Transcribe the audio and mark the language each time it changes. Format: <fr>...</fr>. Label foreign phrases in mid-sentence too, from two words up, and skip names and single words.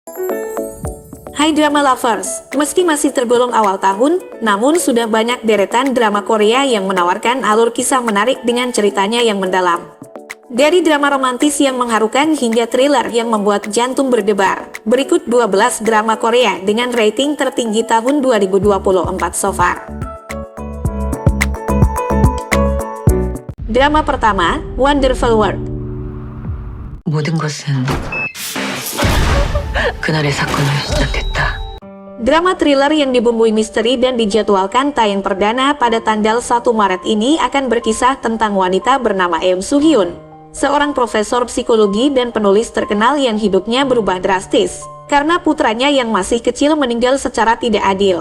<id>Hai</id> <en>drama lovers,</en> <id>meski masih tergolong awal tahun, namun sudah banyak deretan drama Korea yang menawarkan alur kisah menarik dengan ceritanya yang mendalam. Dari drama romantis yang mengharukan hingga thriller yang membuat jantung berdebar, berikut 12 drama Korea dengan rating tertinggi tahun 2024</id> <en>so far.</en> <id>Drama pertama, Wonderful World.</id> <ko>모든 것은 그날의 사건으로 시작됐다.</ko> <id>Drama thriller yang dibumbui misteri dan dijadwalkan tayang perdana pada tanggal 1 Maret ini akan berkisah tentang wanita bernama Eun Soo Hyun, seorang profesor psikologi dan penulis terkenal yang hidupnya berubah drastis karena putranya yang masih kecil meninggal secara tidak adil.</id>